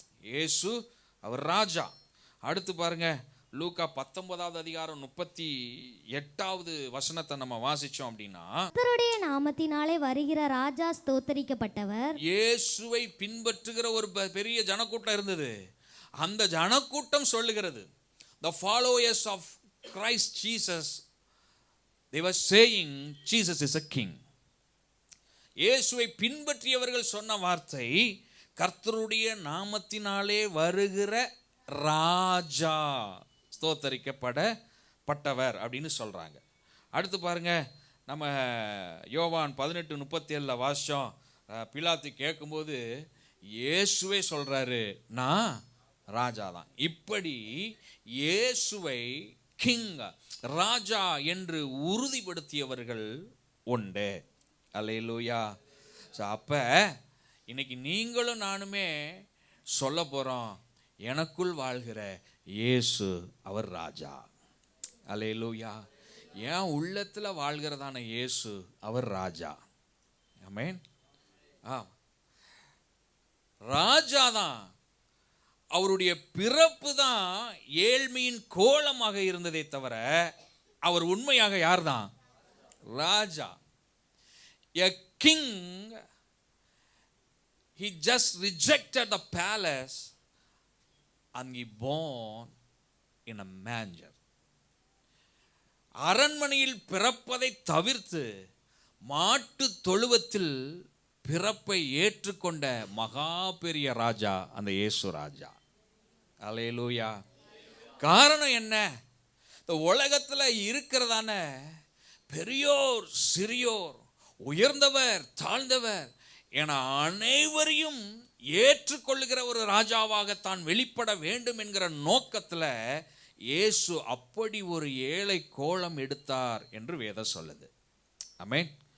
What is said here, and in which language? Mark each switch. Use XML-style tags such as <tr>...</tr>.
<ta>இயேசு அவர் ராஜா. அடுத்து பாருங்க, லூக்கா 19வது அதிகாரம் 38வது வசனத்தை நம்ம வாசிச்சோம் அப்படின்னா, கர்த்தருடைய நாமத்தினாலே வருகிற ராஜா ஸ்தோத்தரிக்கப்பட்டவர். இயேசுவை பின்பற்றுகிற ஒரு பெரிய ஜனக்கூட்டம் இருந்தது. அந்த ஜனக்கூட்டம் சொல்லுகிறது,</ta> <en>the followers of Christ Jesus, they were saying Jesus is a king.</en> <ta>இயேசுவை பின்பற்றியவர்கள் சொன்ன வார்த்தை, கர்த்தருடைய நாமத்தினாலே வருகிற ராஜா ஸ்தோத்தரிக்கப்பட்டவர் அப்படின்னு சொல்றாங்க. அடுத்து பாருங்க, நம்ம யோவான் 18:37 வாசிச்சோம். பிலாத்து கேட்கும்போது இயேசுவே சொல்றாரு, நான் ராஜா தான். இப்படி இயேசுவை கிங், ராஜா என்று உறுதிப்படுத்தியவர்கள் உண்டு. அல்லேலூயா. அப்ப இன்னைக்கு நீங்களும் நானுமே சொல்ல போறோம், எனக்குள் வாழ்கிற இயேசு அவர் ராஜா. அல்லேலூயா. என் உள்ளத்துல வாழ்கிறதான இயேசு அவர் ராஜா. ஆமென். ராஜா தான். அவருடைய பிறப்பு தான் ஏழ்மையின் கோலமாக இருந்ததே தவிர, அவர் உண்மையாக யார் தான்? ராஜா.</ta> <en>A king, he just rejected the palace and he born in a manger.</en> <ta>அரண்மனையில் பிறப்பதை தவிர்த்து மாட்டு தொழுவத்தில் பிறப்பை ஏற்றுக்கொண்ட மகா பெரிய ராஜா அந்த இயேசு ராஜா. அல்லேலூயா. காரணம் என்ன? இந்த உலகத்துல இருக்கிறதான பெரியோர் சிறியோர், உயர்ந்தவர் தாழ்ந்தவர் என அனைவரையும் ஏற்றுக்கொள்ளுகிற ஒரு ராஜாவாக தான் வெளிப்பட வேண்டும் என்கிற நோக்கத்தில் இயேசு அப்படி ஒரு ஏழை கோலம் எடுத்தார் என்று வேதம் சொல்லுது. ஆமென்.</ta>